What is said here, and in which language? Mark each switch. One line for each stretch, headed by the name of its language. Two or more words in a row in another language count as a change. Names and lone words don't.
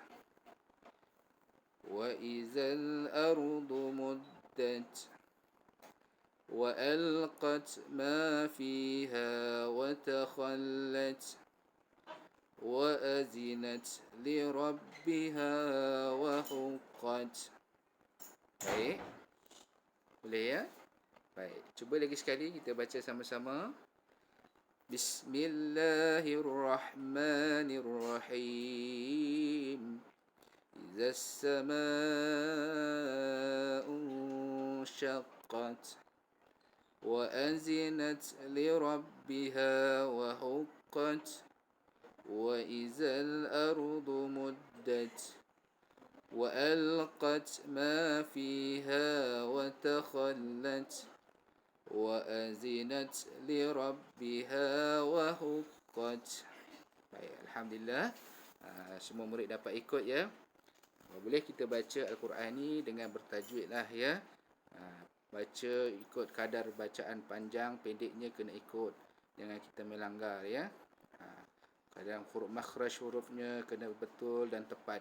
Arabic: وإذا الأرض مدت وألقت ما فيها وتخلت وأذنت لربها وحقت.
Malay: Baik, boleh Baik, cuba lagi sekali kita baca sama-sama. Bismillahirrahmanirrahim.
Arabic: إذا السماء انشقت وأذنت لربها وحقت وإذا الأرض مدت وألقت ما فيها وتخلت وأذنت لربها وحقت.
Malay: Baik, Alhamdulillah. Semua murid dapat ikut ya. Boleh kita baca Al-Quran ni dengan bertajwid lah ya. Baca ikut kadar bacaan panjang, pendeknya kena ikut. Jangan kita melanggar ya. Kadang huruf makhraj hurufnya kena betul dan tepat.